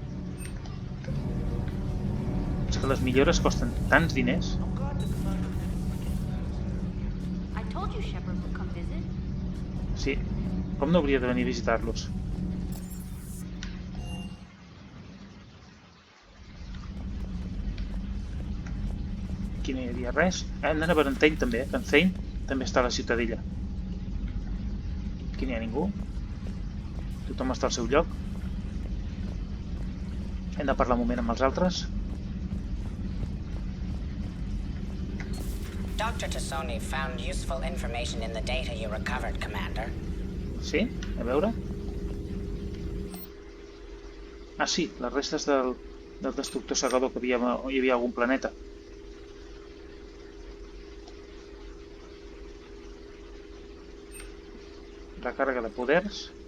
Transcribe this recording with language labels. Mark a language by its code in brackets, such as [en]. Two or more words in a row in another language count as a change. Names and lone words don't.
[ca] És que les millores costen tants diners. [en] I told you Shepard would come visit. [ca] Sí. Com no hauria de venir a visitar-los? Aquí no hi havia res. Hem d'anar a Valentine també, que en Thane també està a la Ciutadella. Aquí no hi ha ningú. Tothom està al seu lloc. Hem de parlar un moment amb els altres. [en] Dr. Tassoni found useful information in the data you recovered, Commander. [ca] Sí? A veure. Ah, sí, les restes del destructor segador, que hi havia algun planeta. Recàrrega de poders.